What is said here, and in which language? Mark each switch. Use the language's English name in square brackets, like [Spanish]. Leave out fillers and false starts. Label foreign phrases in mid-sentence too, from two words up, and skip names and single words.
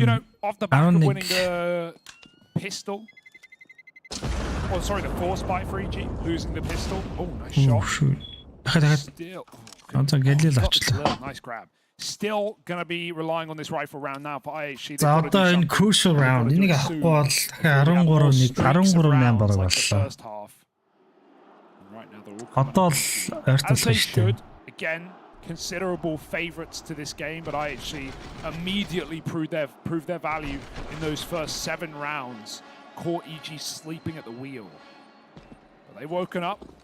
[English] You know, off the back of winning the pistol. Oh, sorry, the force bite for EG, losing the pistol. Oh, nice shot. Shoot. Still. Nice grab. Still going to be relying on this rifle round now for IHC. [Mongolian] За одоо энэ [English] crucial round [Mongolian] энийг авахгүй бол дахиад 13-8 бараг боллоо. Одоо л ойртолцоо шүү дээ. [English] Again, considerable favourites to this game, but IHC immediately proved their value in those first 7 rounds. Caught EG sleeping at the wheel. But they've woken up.